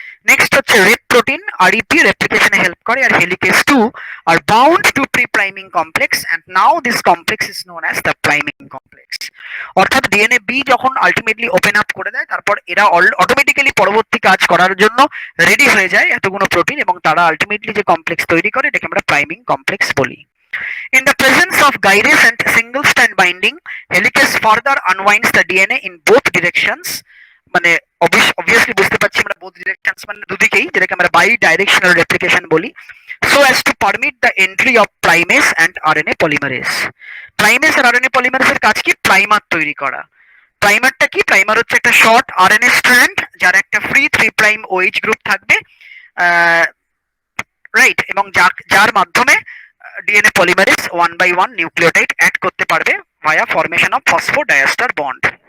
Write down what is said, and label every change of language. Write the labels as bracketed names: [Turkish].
[Bangla] Next হচ্ছে rape protein, [English] REP রেপ্লিকেশনে help করে, আর হেলিকেজ 2 আর bound to pre priming complex and now this complex is known as the priming complex. [Bangla] অর্থাৎ DNA B যখন ultimately open up করে দেয়, তারপর এরা automatically পরবর্তী কাজ করার জন্য রেডি হয়ে যায় এতগুলো প্রোটিন, এবং তারা আলটিমেটলি যে কমপ্লেক্স তৈরি করে এটাকে আমরা প্রাইমিং কমপ্লেক্স বলি। [English] In the presence of gyrase and single strand binding, helicase further unwinds the DNA in both directions, [Bangla] মানে obviously বুঝতে পারছি আমরা both directions মানে দুদিকেই, যেটাকে আমরা বাই ডাইরেকশনাল রেপ্লিকেশন বলি, [English] so as to permit the entry of primase and RNA polymerase। [Bangla] Primase আর RNA পলিমারেজের কাজ কি? প্রাইমার তৈরি করা। প্রাইমারটা কি? প্রাইমার হচ্ছে একটা শর্ট আরএনএ স্ট্র্যান্ড যার একটা ফ্রি 3 প্রাইম ওএইচ গ্রুপ থাকবে, রাইট, এবং যার মাধ্যমে ডিএনএ পলিমারেজ 1/1 নিউক্লিওটাইড অ্যাড করতে পারবে [English] Via formation of phosphodiester bond.